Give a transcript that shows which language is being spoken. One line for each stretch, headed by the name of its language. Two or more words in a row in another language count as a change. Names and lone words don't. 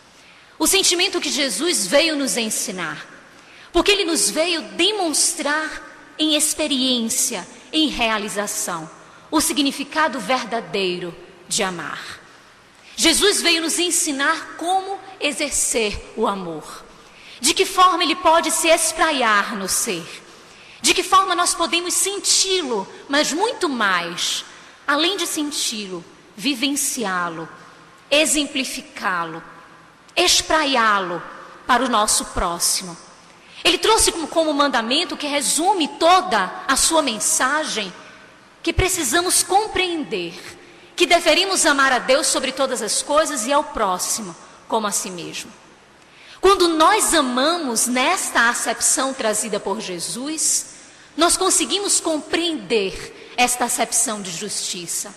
Portuguese: O sentimento que Jesus veio nos ensinar. Porque Ele nos veio demonstrar em experiência, em realização, o significado verdadeiro de amar. Jesus veio nos ensinar como exercer o amor. De que forma ele pode se espraiar no ser. De que forma nós podemos senti-lo, mas muito mais, além de senti-lo, vivenciá-lo, exemplificá-lo, espraiá-lo para o nosso próximo. Ele trouxe como mandamento que resume toda a sua mensagem, que precisamos compreender, que deveríamos amar a Deus sobre todas as coisas e ao próximo como a si mesmo. Quando nós amamos nesta acepção trazida por Jesus, nós conseguimos compreender esta acepção de justiça.